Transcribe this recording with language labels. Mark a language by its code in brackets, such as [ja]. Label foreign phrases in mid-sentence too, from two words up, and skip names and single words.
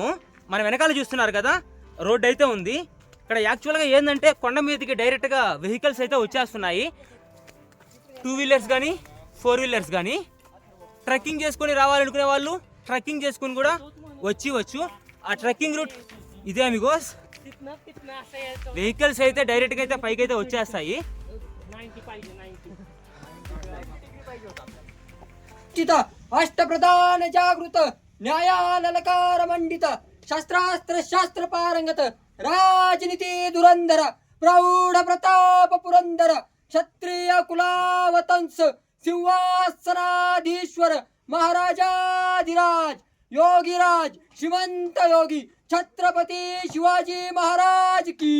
[te] మన వెనకాల చూస్తున్నారు కదా, రోడ్ అయితే ఉంది. ఇక్కడ యాక్చువల్గా ఏంటంటే కొండ మీదకి డైరెక్ట్గా వెహికల్స్ అయితే వచ్చేస్తున్నాయి. 2 వీలర్స్ కానీ 4 వీలర్స్ కానీ. ట్రెక్కింగ్ చేసుకొని రావాలనుకునే వాళ్ళు ట్రెక్కింగ్ చేసుకొని కూడా వచ్చు. ఆ ట్రెక్కింగ్ రూట్ ఇదే అమిగోస్. వెహికల్స్ అయితే డైరెక్ట్గా అయితే పైకి అయితే వచ్చేస్తాయి. [hi] अष्टप्रधान जागृत न्यायालकार मंडित शस्त्रास्त्र शास्त्र पारंगत राजनीति दुरंधर प्रौढ प्रताप पुरंदर क्षत्रिय कुलावतंस सिंहासनाधीश्वर महाराजाधिराज योगीराज श्रीमंत योगी छत्रपति शिवाजी महाराज की